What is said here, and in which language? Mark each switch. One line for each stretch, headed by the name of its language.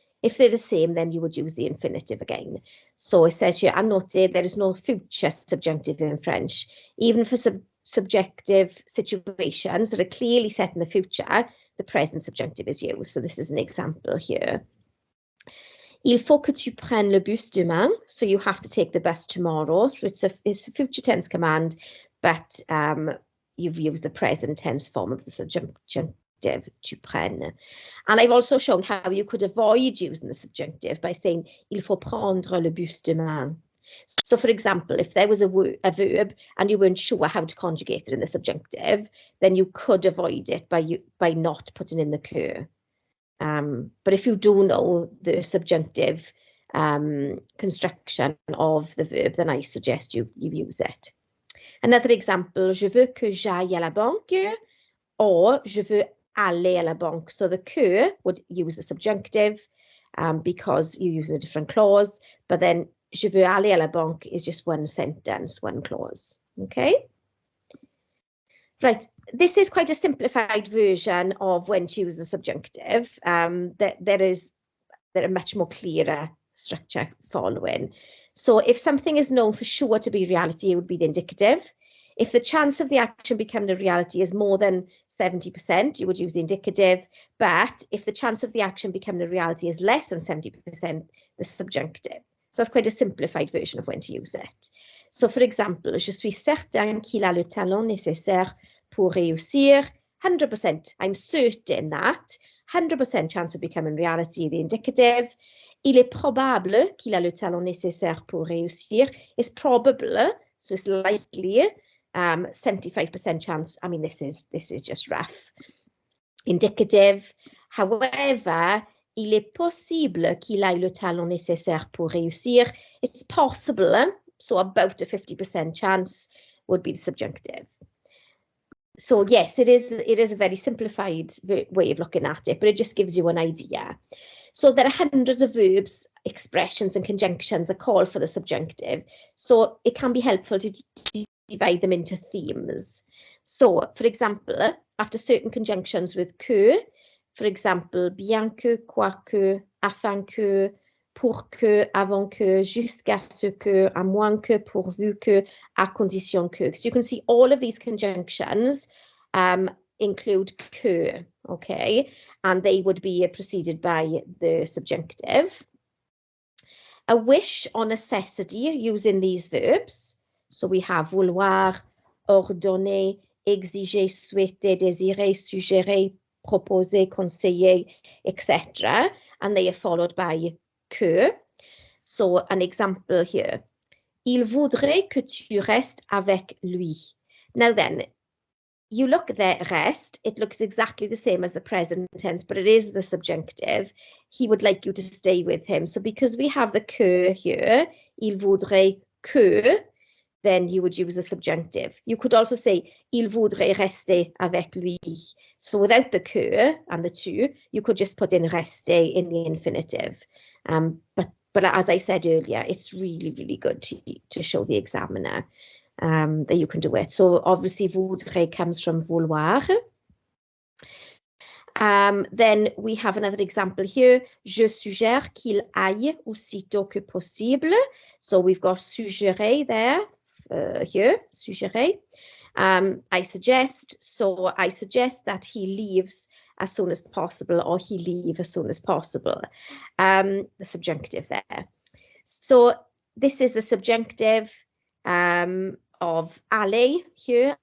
English: If they're the same, then you would use the infinitive again. So it says here, and note there is no future subjunctive in French. Even for subjective situations that are clearly set in the future, the present subjunctive is used. So this is an example here.
French: Il faut que tu prennes le bus demain.
English: So you have to take the bus tomorrow. So it's a future tense command, but you've used the present tense form of the subjunctive,
French: tu prennes.
English: And I've also shown how you could avoid using the subjunctive by saying,
French: il faut prendre le bus demain.
English: So for example, if there was a verb and you weren't sure how to conjugate it in the subjunctive, then you could avoid it by not putting in the que. But if you do know the subjunctive construction of the verb, then I suggest you use it. Another example,
French: je veux que j'aille à la banque, or je veux aller à la banque.
English: So the que would use the subjunctive because you're using a different clause, but then
French: je veux aller à la banque
English: is just one sentence, one clause. Okay? Right, this is quite a simplified version of when to use the subjunctive. There are much more clearer structure following. So if something is known for sure to be reality, it would be the indicative. If the chance of the action becoming a reality is more than 70%, you would use the indicative. But if the chance of the action becoming a reality is less than 70%, the subjunctive. So it's quite a simplified version of when to use it. So for example,
French: je suis certain qu'il a le talent nécessaire pour réussir.
English: 100%, I'm certain that. 100% chance of becoming reality, the indicative.
French: Il est probable qu'il a le talent nécessaire pour réussir.
English: It's probable, so it's likely. 75% chance. I mean, this is just rough. Indicative. However,
French: il est possible qu'il ait le talent nécessaire pour réussir.
English: It's possible, so about a 50% chance would be the subjunctive. So yes, it is a very simplified way of looking at it, but it just gives you an idea. So there are hundreds of verbs, expressions and conjunctions that call for the subjunctive. So it can be helpful to divide them into themes. So for example, after certain conjunctions with que, for example, bien que, quoique, afin que,
French: pour que, avant que, jusqu'à ce que, à moins que, pourvu que, à condition que.
English: So you can see all of these conjunctions include que, okay? And they would be preceded by the subjunctive. A wish or necessity using these verbs.
French: So we have vouloir, ordonner, exiger, souhaiter, désirer, suggérer, proposer, conseiller, etc.
English: And they are followed by que. So an example here.
French: Il voudrait que tu restes avec lui.
English: Now then, you look at the rest, it looks exactly the same as the present tense, but it is the subjunctive. He would like you to stay with him. So because we have the que here,
French: il voudrait que,
English: then you would use a subjunctive. You could also say,
French: il voudrait rester avec lui.
English: So without the que and the tu, you could just put in rester in the infinitive. But as I said earlier, it's really, really good to show the examiner that you can do it. So obviously voudrait comes from vouloir. Then we have another example here.
French: Je suggère qu'il aille aussitôt que possible.
English: So we've got suggérer there, here, suggérer. I suggest, so I suggest that he leaves as soon as possible, or he leave as soon as possible. The subjunctive there. So this is the subjunctive of aller here.